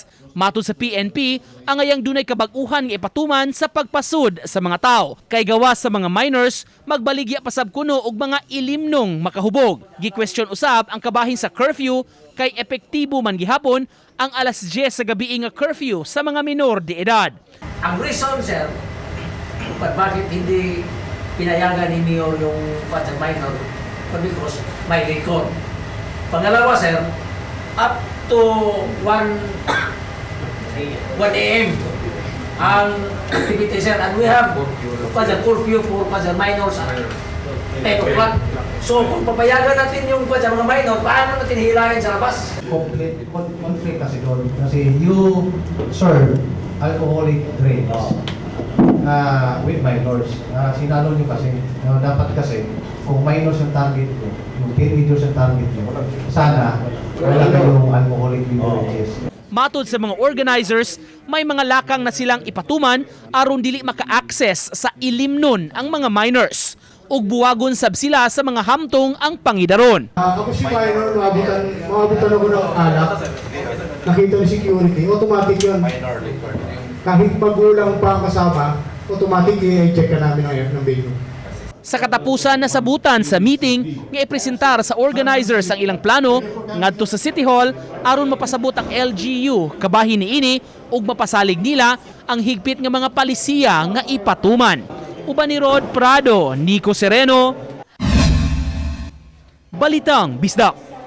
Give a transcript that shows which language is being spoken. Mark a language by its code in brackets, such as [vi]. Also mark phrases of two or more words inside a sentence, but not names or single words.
[ceb] Matud sa PNP, ang ayang dunay kabag-uhan nga ipatuman sa pagpasud sa mga tao. Kay gawa sa mga minors, magbaligya pasab kuno og mga ilimnong makahubog. Gi-question usab ang kabahin sa curfew kay epektibo man gihapon ang alas 10 sa gabi nga curfew sa mga minor de edad. Ang reason, [tl] sir, bakit hindi pinayagan ni Mayor yung Father Minor, because may record. Pangalawa, sir, [en] up to 1 a.m. ang activity, sir, and we have Father curfew for Father Minors at 10 o'clock. [tl] So, kung papayagan natin yung mga minor, paano natin hilahin sa labas? Conflict kasi doon. [en] Kasi you serve alcoholic drinks with minors. [tl] Sinalo nyo kasi, dapat kasi, kung minors ang target nyo, yung teenagers ang target nyo, sana wala kayong [en] alcoholic beverages. [ceb] Matod sa mga organizers, may mga lakang na silang ipatuman aron dili maka-access sa ilimnon ang mga minors. Ug buwagon sab sila sa mga hamtong ang pangidaron. Ako si minor, maabutan ako ng alak. Nakita ni security, automatic yun. Kahit magulang pa ang kasama, automatic i-check ka namin ng venue. Sa katapusan na sabutan sa meeting, nga ipresentar sa organizers ang ilang plano ngadto sa City Hall aron mapasabot ang LGU kabahin niini ug mapasalig nila ang higpit nga mga palisiya nga ipatuman. Uban ni Rod Prado, Nico Sereno, Balitang Bisdak.